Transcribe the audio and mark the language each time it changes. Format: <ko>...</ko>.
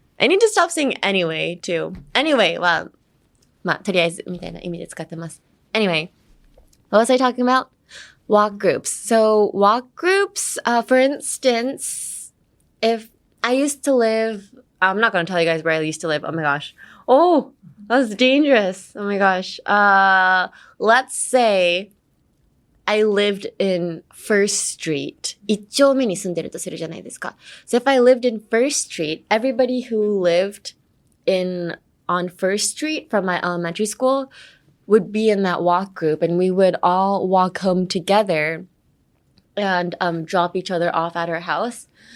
<en>I need to stop saying anyway too.</en> <ja>Anyway, well, とりあえずみたいな意味で使ってます.</ja> <en>Anyway, what was I talking about? Walk groups. So walk groups, for instance, if I used to live, I'm not going to tell you guys where I used to live. Oh my gosh. Oh, that was dangerous. Oh my gosh. Let's say I lived in First Street.</en> <ja>一丁目に住んでるとするじゃないですか.</ja> <en>So if I lived in First Street, everybody who lived on First Street from my elementary school would be in that walk group, and we would all walk home together and drop each other off at our house.</en>